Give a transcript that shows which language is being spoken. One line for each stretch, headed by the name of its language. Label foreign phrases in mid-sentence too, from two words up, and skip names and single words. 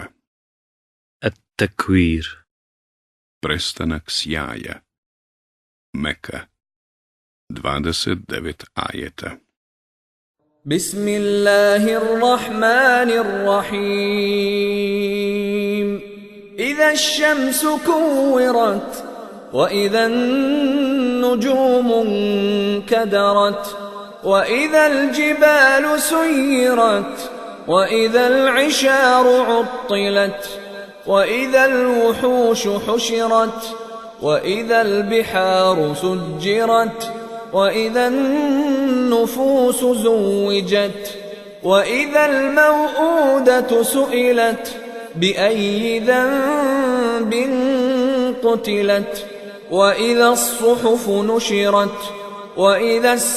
Bosnian: At-Takwir. Prestanak sjaja. Meka. 29 ajeta.
Arabic: Bismillahirrahmanirrahim. إذا الشمس كورت وإذا النجوم كدرت و إذا الجبال سيرت, وإذا العشار عطلت وإذا الوحوش حشرت وإذا البحار سجرت وإذا النفوس زوجت وإذا الموءودة سئلت بأي ذنب قتلت وإذا الصحف نشرت وإذا